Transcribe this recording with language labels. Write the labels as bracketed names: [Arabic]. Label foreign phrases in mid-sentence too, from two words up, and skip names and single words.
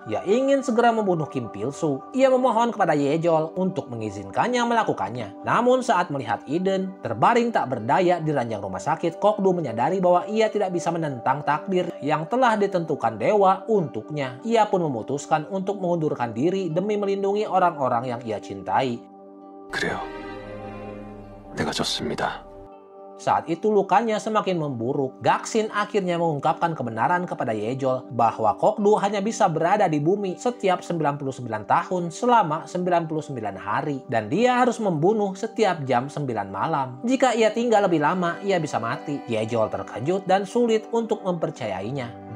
[Indonesian] Ia ingin segera membunuh Kim Pil-soo. Ia memohon kepada Ye-jol untuk mengizinkannya melakukannya. Namun saat melihat Eden terbaring tak berdaya di ranjang rumah sakit, Kokdu menyadari bahwa ia tidak bisa menentang takdir yang telah ditentukan dewa untuknya. Ia pun memutuskan untuk mengundurkan diri demi melindungi orang-orang yang ia cintai. [Korean] 그래요. 내가 졌습니다. [Indonesian] Saat itu lukanya semakin memburuk. Gaksin akhirnya mengungkapkan kebenaran kepada Ye-jol bahwa Kokdu hanya bisa berada di bumi setiap 99 tahun selama 99 hari. Dan dia harus membunuh setiap jam 9 malam. Jika ia tinggal lebih lama, ia bisa mati. Ye-jol terkejut dan sulit untuk mempercayainya.